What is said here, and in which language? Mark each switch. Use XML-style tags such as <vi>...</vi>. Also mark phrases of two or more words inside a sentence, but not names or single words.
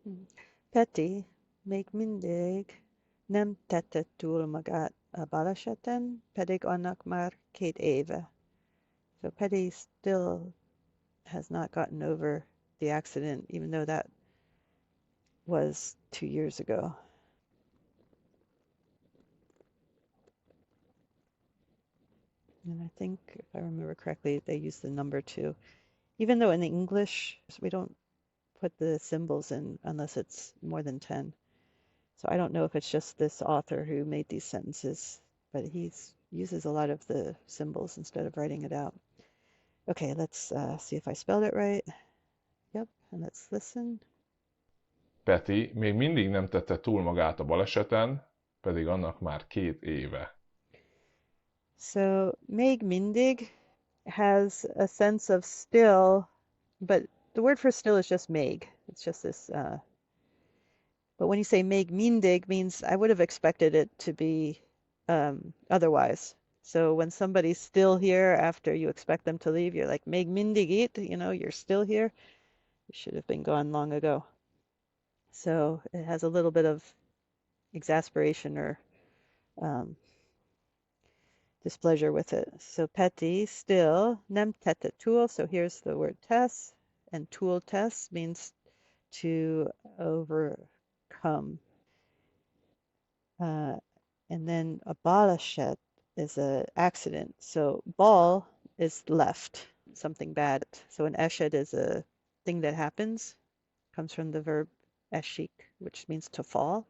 <hu>Peti, még mindig nem tette túl magát a baleseten, pedig annak már 2 éve.</hu> <en>So Peti still has not gotten over the accident, even though that was 2 years ago. And I think, if I remember correctly, they use the number 2. Even though in the English, we don't put the symbols in unless it's more than 10. So I don't know if it's just this author who made these sentences, but he uses a lot of the symbols instead of writing it out. Okay, let's see if I spelled it right. Yep, and let's listen.</en> <hu>Peti még mindig nem tette túl magát a baleseten, pedig annak már 2 éve.</hu> <en>So</en> <hu>még mindig</hu> <en>has a sense of still, but the word for still is just még. It's just this. But when you say</en> <hu>még mindig,</hu> <en>means I would have expected it to be otherwise. So when somebody's still here after you expect them to leave, you're like</en> <hu>még mindig itt,</hu> <en>you're still here. You should have been gone long ago. So it has a little bit of exasperation or um, displeasure with it. So Peti, still,</en> <hu>nem tette túl.</hu> <en>So here's the word tesz, and</en> <hu>túl tesz</hu> <en>means to overcome. And then a baleset is an accident. So bal is left, something bad. So an eshet is a thing that happens, comes from the verb eshik, which means to fall.</en>